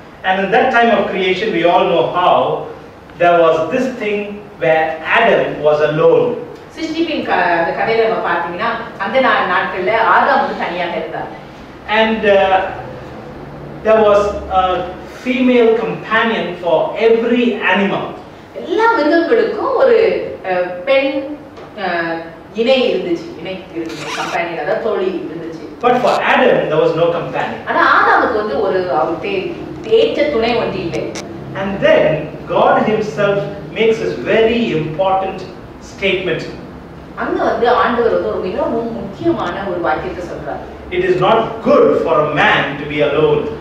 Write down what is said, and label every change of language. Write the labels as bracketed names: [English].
[English] And in that time of creation, we all know how there was this thing where Adam was alone. [Tamil] சிருஷ்டிப்பின் அந்த கதையில நம்ம பார்த்தீங்கன்னா அந்த நாட்கள்ல ஆதாம் வந்து தனியாக இருந்தார். [English] And there was a female companion for every animal. [Tamil] எல்லா மிருகங்களுக்கும் ஒரு பெண் இணை இருந்துச்சு, கம்பெனி, அதாவது தோழி இருந்துச்சு. [English] But for Adam there was no companion. [Tamil] ஆனா ஆதாமுக்கு வந்து ஒரு ஏற்ற துணை ஒன்று இல்லை. [English] And then God himself makes this very important statement. [Tamil] அங்க வந்து ஆண்டவர் வந்து ஒரு மிகவும் முக்கியமான ஒரு வாக்கியத்தை சொல்றாரு. [English] It is not good for a man to be alone.